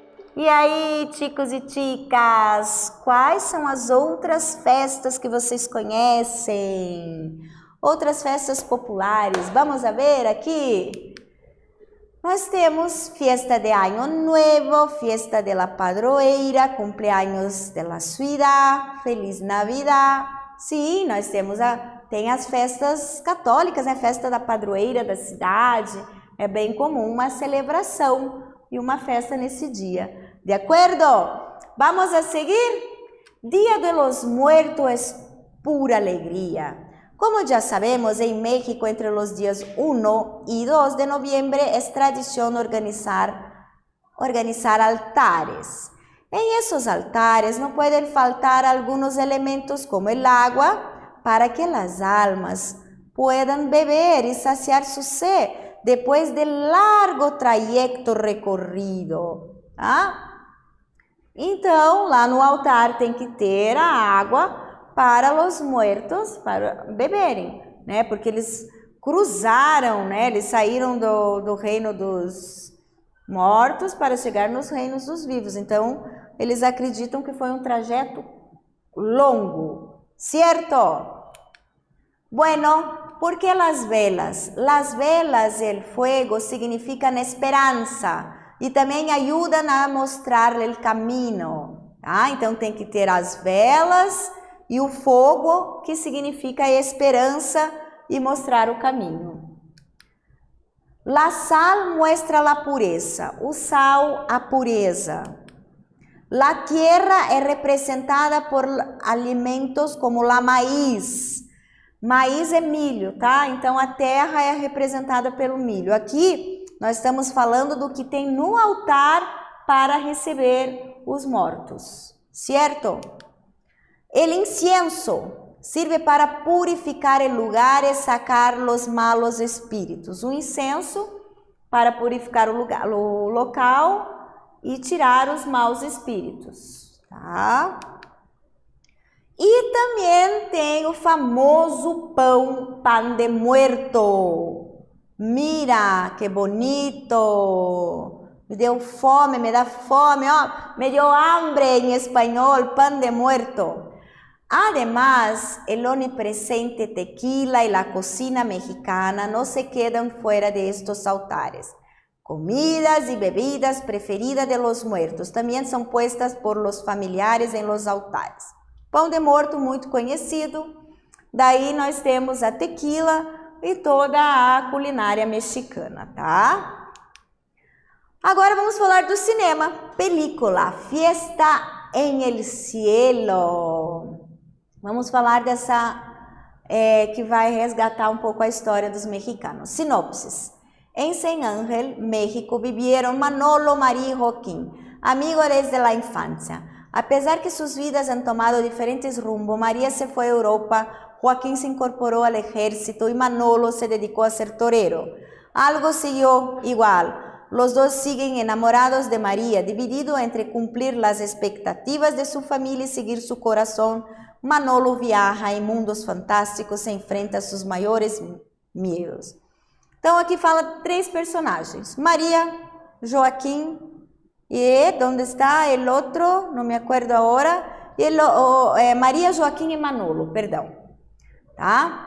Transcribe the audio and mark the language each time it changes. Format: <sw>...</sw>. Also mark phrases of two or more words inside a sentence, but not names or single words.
<pt>E aí, chicos e chicas, quais são as outras festas que vocês conhecem? Outras festas populares,</pt> <es>vamos a ver</es> <pt>aqui? Nós temos</pt> <es>fiesta de Año Nuevo, fiesta de la Padroeira, cumpleaños de la ciudad, Feliz Navidad.</es> <pt>Sim, nós temos tem as festas católicas, né? Festa da padroeira da cidade. É bem comum uma celebração e uma festa nesse dia. De acordo?</pt> <es>Vamos a seguir? Dia de los Muertos es pura alegría. Como ya sabemos, en México entre los días 1 y 2 de noviembre es tradición organizar altares. En esos altares no pueden faltar algunos elementos como el agua para que las almas puedan beber y saciar su sed después del largo trayecto recorrido.</es> <pt>Tá? Então, lá no altar tem que ter a água para os mortos, para beberem, né? Porque eles cruzaram, né? Eles saíram do reino dos mortos para chegar nos reinos dos vivos. Então, eles acreditam que foi um trajeto longo, certo?</pt> <es>Bueno, ¿por qué las velas? Las velas, el fuego, significan</es> <pt>esperança e também ajudam a mostrar o caminho. Tá? Então, tem que ter as velas e o fogo, que significa esperança e mostrar o caminho.</pt> <es>La sal muestra la pureza.</es> <pt>O sal, a pureza.</pt> <es>La tierra</es> <pt>é representada</pt> <es>por alimentos como la maíz.</es> <pt>Maíz é milho, tá? Então, a terra é representada pelo milho. Aqui, nós estamos falando do que tem no altar para receber os mortos, certo?</pt> <es>El incienso sirve para purificar el lugar e sacar los malos espíritos.</es> <pt>O incenso para purificar o local e tirar os maus espíritos, tá? E também tem o famoso</pt> <es>pan de muerto. Mira, que bonito!</es> <pt>Me deu fome, me dá fome, ó. Me deu hambre em espanhol,</pt> <es>pan de muerto. Además, el omnipresente tequila y la cocina mexicana no se quedan fuera de estos altares. Comidas y bebidas preferidas de los muertos también son puestas por los familiares en los altares.</es> <pt>Pão de morto, muito conhecido. Daí nós temos a tequila e toda a culinária mexicana, tá? Agora vamos falar do cinema.</pt> <es>Película, Fiesta en el Cielo.</es> <pt>Vamos falar dessa que vai resgatar um pouco a história dos mexicanos.</pt> <es>Sinopsis. En San Ángel, México, vivieron Manolo, María y Joaquín, amigos desde la infancia. A pesar que sus vidas han tomado diferentes rumbos, María se fue a Europa, Joaquín se incorporó al ejército y Manolo se dedicó a ser torero. Algo siguió igual. Los dos siguen enamorados de María, dividido entre cumplir las expectativas de su familia y seguir su corazón.</es> <pt>Manolo viaja em mundos fantásticos e enfrenta seus maiores medos. Então, aqui fala 3 personagens. Maria, Joaquim e onde está o outro? Não me acordo agora. Maria, Joaquim e Manolo, perdão. Tá?</pt>